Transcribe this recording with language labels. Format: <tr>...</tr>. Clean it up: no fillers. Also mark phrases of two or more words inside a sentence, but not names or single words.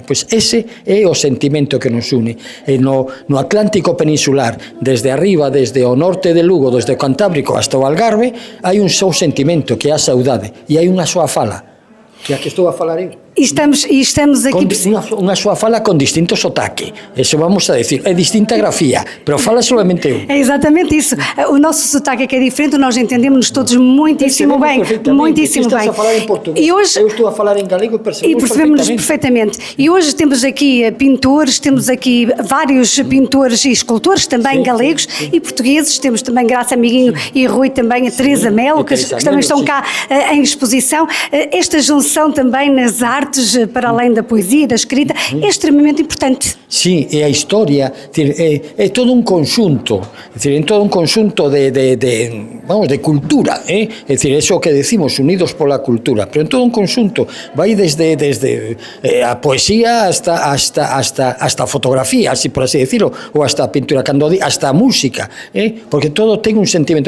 <gl>Pois ese é o sentimento que nos une. E no Atlántico peninsular, desde arriba, desde o norte de Lugo, desde o Cantábrico hasta o Algarve, hai un só sentimento, que é a saudade, e hai unha súa fala, que é a que estou a falar eu. E estamos aqui... Unha súa fala con distinto sotaque, eso vamos a decir, é distinta grafía, pero fala solamente eu.</gl> <pt>É exatamente isso, o nosso sotaque é que é diferente, nós entendemos-nos todos muitíssimo bem, muitíssimo bem. Estás a falar em português, eu estou a falar em galego e percebemos-nos perfeitamente. E hoje temos aqui pintores, temos aqui vários pintores e escultores, também galegos e portugueses, temos também Graça Amiguinho e Rui também, a Teresa Melo, que também estão cá em exposição. Esta junção também nas artes, para além da poesia e da escrita, é extremamente importante.</pt> <gl>Sim, é a história, é todo un conxunto, é todo un conxunto de cultura, é dicir, eso que decimos, unidos pola cultura, pero en todo un conxunto, vai desde a poesía hasta a fotografía,</gl> <es>así por así decirlo,</es> <gl>ou hasta a pintura, hasta a música, porque todo ten un sentimento.</gl>